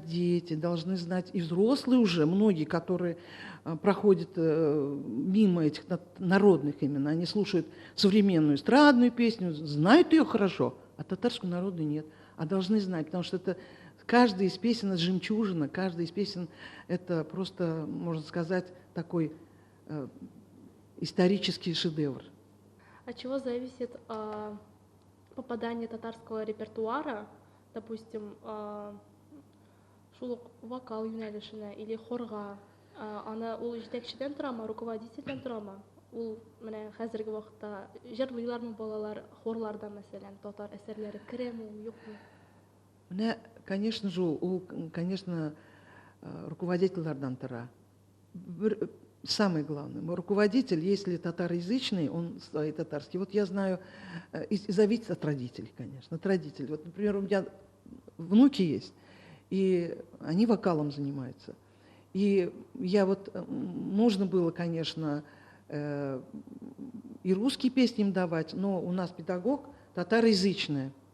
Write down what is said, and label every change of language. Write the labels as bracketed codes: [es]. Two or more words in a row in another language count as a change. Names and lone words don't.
[ru] дети, должны знать и взрослые уже, многие, которые проходят мимо этих народных именно, они слушают современную эстрадную песню, знают ее хорошо, а татарскую народную нет, а должны знать, потому что это каждая из песен — это жемчужина, каждая из песен — это просто, можно сказать, такой исторический шедевр. От чего зависит попадание татарского репертуара, допустим, [tt] шул ук вокал юнәлешенә или хорга, аны ул җитәкчедән торамы, руководительдән торамы? Ул менә хәзерге вакытта җырлыйлармы балалар хорларда, мәсәлән, татар әсәрләре керәме, юкмы? Менә, [ru] конечно же, [tt] ул, конечно, руководительләрдән тора. [ru] Самое главное, мой руководитель, если татароязычный, он свои татарский. Вот я знаю, и зависит от родителей, конечно, от родителей. Вот, например, у меня внуки есть, и они вокалом занимаются. И я вот, можно было, конечно, и русские песни им давать, но у нас педагог татароязычная.